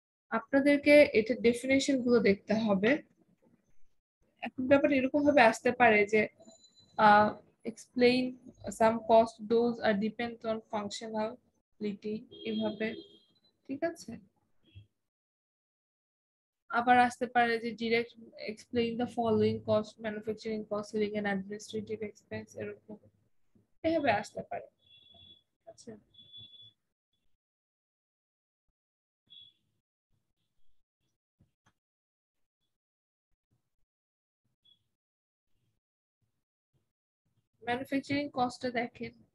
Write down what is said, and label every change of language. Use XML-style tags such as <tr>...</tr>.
<bn>আপনাদেরকে এটা ডেফিনেশন গুলো দেখতে হবে। এখন ব্যাপারটা এরকম ভাবে আসতে পারে যে</bn> <en>explain some cost those are depend on functionality,</en> <bn>এভাবে, ঠিক আছে। আবার আসতে পারে যে direct</bn> <en>explain the following cost, manufacturing cost, selling and administrative expense,</en> <bn>এরকম এভাবে আসতে পারে। আচ্ছা, ম্যানুফ্যাকচারিং কস্টটা দেখেন,</bn>